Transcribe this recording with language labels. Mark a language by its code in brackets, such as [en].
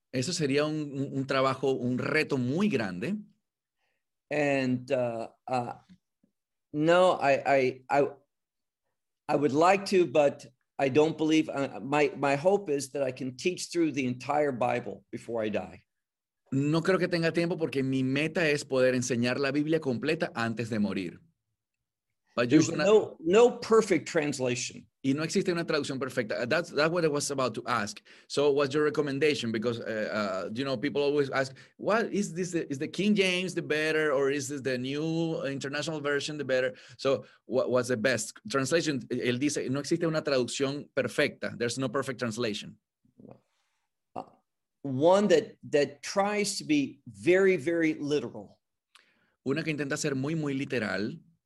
[es] Eso sería un trabajo, un reto muy grande. [en] And no, I would like to, but I don't believe, my hope is that I can teach through the entire Bible before I die. [es] No creo que tenga tiempo porque mi meta es poder enseñar la Biblia completa antes de morir. [en] But there's no perfect translation. [es] Y no existe una traducción perfecta. [en] That's what I was about to ask. So what's your recommendation? Because, you know, people always ask, what is this? Is the King James the better, or is this the New International Version the better? So what's the best translation? [es] Él dice, no existe una traducción perfecta. [en] There's no perfect translation. One that tries to be very, very literal. [es] Una que intenta ser muy, muy literal.